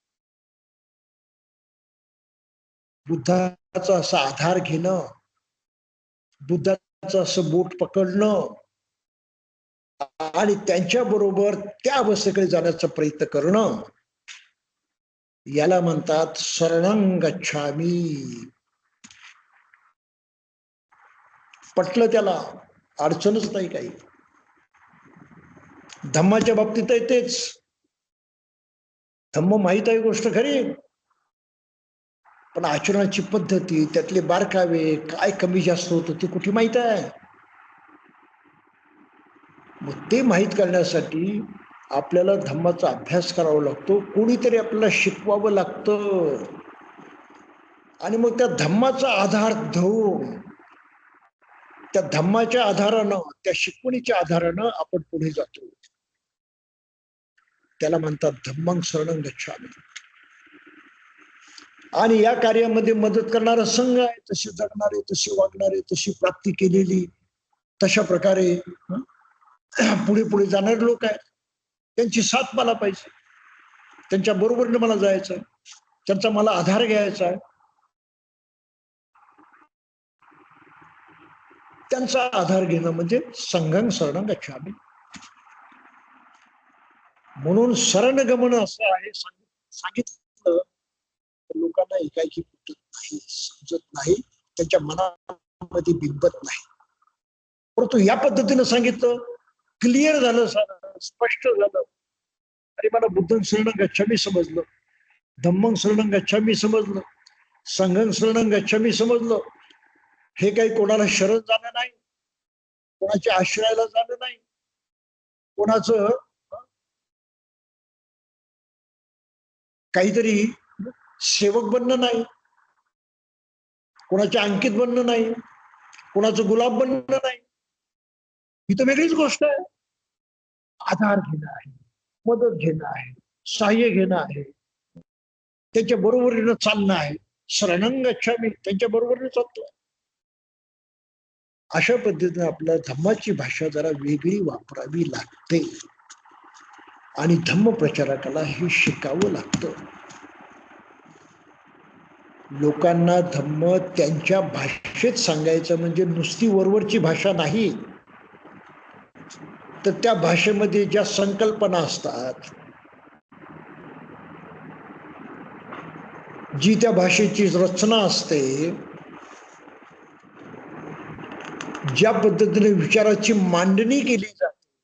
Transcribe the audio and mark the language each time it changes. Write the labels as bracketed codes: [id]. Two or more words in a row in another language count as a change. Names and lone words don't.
[mr] बुद्धाचा असा आधार घेणं, बुद्धाचं असं बोट पकडणं आणि त्यांच्या बरोबर त्या अवस्थेकडे जाण्याचा प्रयत्न करणं, याला म्हणतात [pi] शरणं गच्छामी. [mr] पटलं त्याला, अडचणच नाही काही. धम्माच्या बाबतीत आहे तेच. धम्म माहित आहे गोष्ट खरी, पण आचरणाची पद्धती, त्यातले बारकावे, काय कमी जास्त होतं ते कुठे माहित आहे. मग ते माहीत करण्यासाठी आपल्याला धम्माचा अभ्यास करावा लागतो, कोणीतरी आपल्याला शिकवावं लागतं. आणि मग त्या धम्माचा आधार घेऊन, त्या धम्माच्या आधारानं, त्या शिकवणीच्या आधारानं आपण पुढे जातो. त्याला म्हणतात [pi] धम्मं शरणं गच्छामि. [mr] आणि या कार्यामध्ये मदत करणारा संघ आहे, तसे जगणारे, तसे वागणारे, तशी प्राप्ती केलेली, तशा प्रकारे पुढे पुढे जाणारे लोक आहेत. त्यांची साथ मला पाहिजे, त्यांच्या बरोबरीने मला जायचं आहे, त्यांचा मला आधार घ्यायचा आहे. त्यांचा आधार घेणं म्हणजे [pi] संघं शरणं गच्छामि. [mr] म्हणून शरणगमन असं आहे सांगितलं. लोकांना ऐकायची पद्धत नाही, समजत नाही, त्यांच्या मनामध्ये बिंबत नाही. परंतु या पद्धतीनं सांगितलं, क्लिअर झालं, स्पष्ट झालं. अरे मला [pi] बुद्धं शरणं गच्छामि [mr] समजलं, [pi] धम्मं शरणं गच्छामि [mr] समजलं, [pi] संघं शरणं गच्छामि [mr] समजलं. हे काही कोणाला शरण जाणं नाही, कोणाच्या आश्रयाला जाणं नाही, कोणाचं काहीतरी सेवक बनणं नाही, कोणाच्या अंकित बनणं नाही, कोणाचं गुलाब बनणं नाही. ही तर वेगळीच गोष्ट आहे. आधार घेणं आहे, मदत घेणं आहे, सहाय्य घेणं आहे, त्यांच्या बरोबरीनं चालणं आहे. [pi] शरणं गच्छामि, [mr] त्यांच्या बरोबरीने चालतोय. अशा पद्धतीने आपल्या धम्माची भाषा जरा वेगळी वापरावी लागते. आणि धम्म प्रचारकाला हे शिकावं लागतं. लोकांना धम्म त्यांच्या भाषेत सांगायचं, म्हणजे नुसती वरवरची भाषा नाही, तर त्या भाषेमध्ये ज्या संकल्पना असतात, जी त्या भाषेची रचना असते, ज्या पद्धतीने विचाराची मांडणी केली जाते,